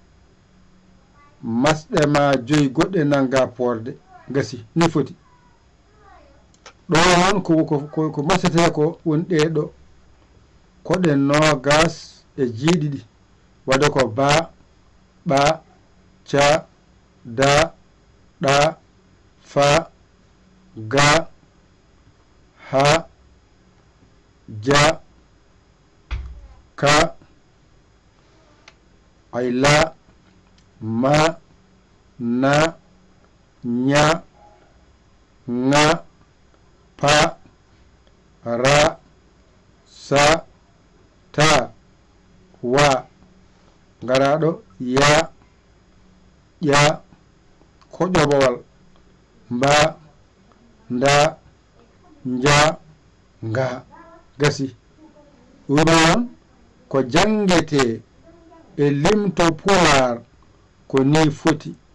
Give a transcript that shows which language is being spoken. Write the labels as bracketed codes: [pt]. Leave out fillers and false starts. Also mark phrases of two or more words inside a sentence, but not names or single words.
[ff] masɗe ma 5 goɗɗe nanga porde gasi ni foti ɗo noon ko masete ko woni ɗeɗo koɗe 20 waɗa ko ba ɓa ca da ɗa fa ga ha ja ka ayla ma na nya nga pa ra sa ta wa ngaraɗo ya ƴa ko ƴoɓowal mba nda nja nga gasi ɗum noon ko jangete e limto pular ko ni foti